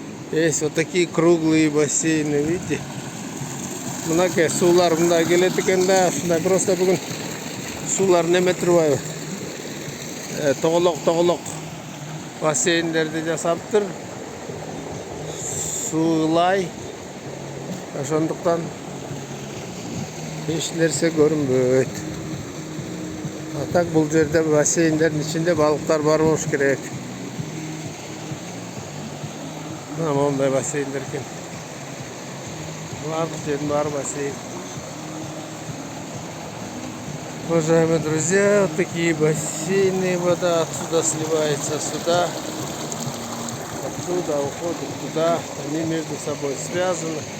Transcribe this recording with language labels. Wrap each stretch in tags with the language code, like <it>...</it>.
<ru>Есть вот такие круглые бассейны, видите?</ru> <ky>Мынакей суулар мындай келет экен да, ушундай просто бүгүн суулар неме турбайбы? Тоголок бассейндерди жасаптыр. Суулай. Ошондуктан эч нерсе көрүнбөйт. А так бул жерде бассейндердин ичинде балыктар бар болуш керек. Мондай бассейндер экен. Бардык жердин баары бассейн.</ky> <ru>Уважаемые друзья, вот такие бассейны, вода отсюда сливается сюда, отсюда уходит туда, они между собой связаны.</ru>